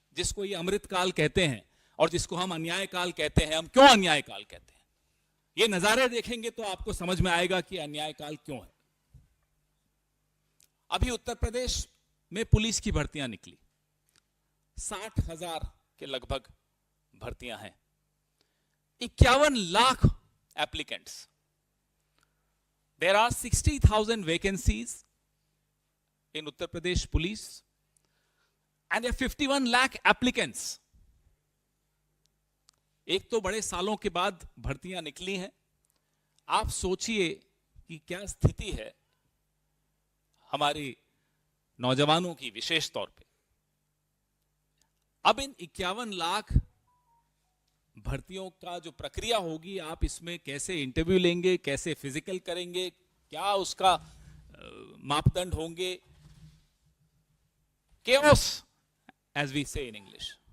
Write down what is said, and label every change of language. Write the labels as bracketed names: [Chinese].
[Hindi] जिसको ये अमृत काल कहते हैं और जिसको हम अन्याय काल कहते हैं, हम क्यों अन्याय काल कहते हैं, ये नजारे देखेंगे तो आपको समझ में आएगा कि अन्याय काल क्यों है। अभी उत्तर प्रदेश में पुलिस की भर्तियां निकली, 60,000 के लगभग भर्तियां हैं, 51 lakh applicants. [English] There are 60,000 vacancies in Uttar Pradesh police and there are 51 lakh applicants. [Hindi] एक तो बड़े सालों के बाद भर्तियां निकली हैं। आप सोचिए कि क्या स्थिति है हमारे नौजवानों की, विशेष तौर पे। अब इन 51 लाख भर्तियों का जो प्रक्रिया होगी, आप इसमें कैसे इंटरव्यू लेंगे, कैसे फिजिकल करेंगे, क्या उसका मापदंड होंगे, [English] chaos as we say in English।